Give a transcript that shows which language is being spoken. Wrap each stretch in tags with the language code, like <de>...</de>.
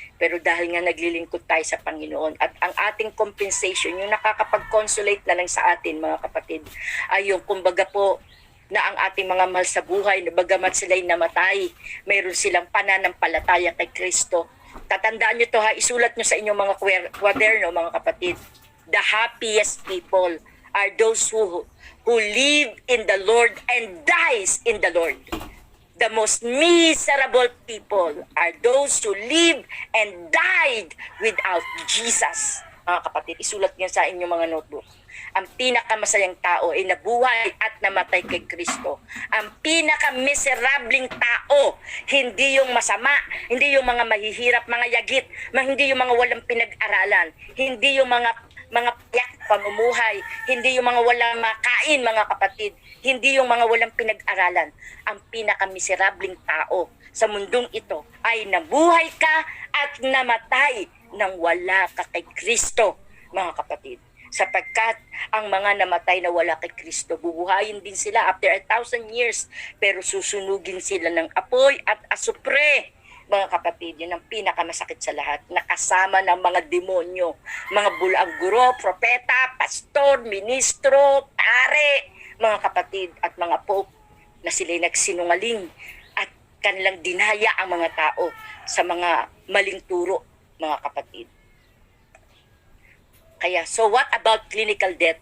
<tl>Pero dahil nga naglilingkod tayo sa Panginoon at ang ating compensation, yung nakakapag-consolate na lang sa atin, mga kapatid, ay yung kumbaga po na ang ating mga mahal sa buhay, na bagamat sila'y namatay, mayroon silang pananampalataya kay Kristo. Tatandaan nyo to ha, isulat nyo sa inyong mga kwaderno, mga kapatid.</tl> <en>The happiest people are those who live in the Lord and dies in the Lord. The most miserable people are those who live and died without Jesus.</en> <tl>Mga kapatid, isulat nyo sa inyong mga notebook. Ang pinakamasayang tao ay nabuhay at namatay kay Kristo. Ang pinaka-miserabling tao, hindi yung masama, hindi yung mga mahihirap, mga yagit, hindi yung mga walang pinag-aralan, hindi yung mga payak pamumuhay, hindi yung mga walang makain, mga kapatid, hindi yung mga walang pinag-aralan. Ang pinaka-miserabling tao sa mundong ito ay nabuhay ka at namatay nang wala ka kay Kristo, mga kapatid. Sapagkat ang mga namatay na wala kay Kristo, bubuhayin din sila after 1,000 years, pero susunugin sila ng apoy at asupre. Mga kapatid, yun ang pinakamasakit sa lahat, nakasama ng mga demonyo, mga bulang guro, propeta, pastor, ministro, pare, mga kapatid, at mga pope na sila'y nagsinungaling at kanilang dinaya ang mga tao sa mga maling turo, mga kapatid.</tl> <en>Kaya, so what about clinical death?</en>